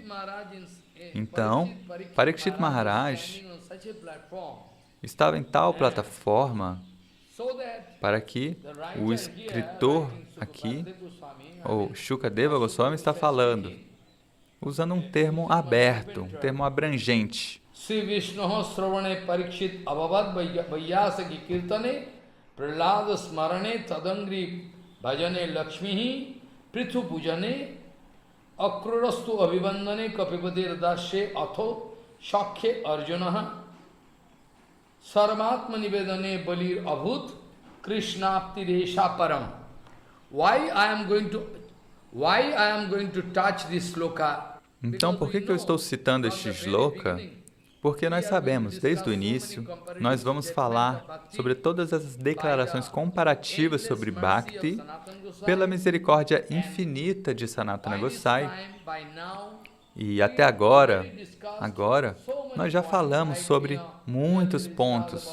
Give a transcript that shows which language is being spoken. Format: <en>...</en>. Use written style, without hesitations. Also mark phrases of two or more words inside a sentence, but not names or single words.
<pt>Então, Parikshit Maharaj estava em tal plataforma para que o escritor aqui, ou Shukadeva Goswami, está falando, usando um termo aberto, um termo abrangente.</pt> <sa>Sri Vishnu Sravane Parikshit Abhavad Vaiyasaki Kirtane Prahlada Smarane Tadangri Bhajane Lakshmihi Prithu Pujane Akrurastu Abhivandane Kapipadir Dashe Atho Shakhe Arjunaha Sarmatma Nivedane Balir Abhut Krishnapti Resha Param.</sa> <en>Why I am going to touch this sloka?</en> <pt>Então, por que eu estou citando este shloka? Porque nós sabemos, desde o início, nós vamos falar sobre todas as declarações comparativas sobre Bhakti pela misericórdia infinita de Sanatana Gosai. E até agora, nós já falamos sobre muitos pontos.</pt>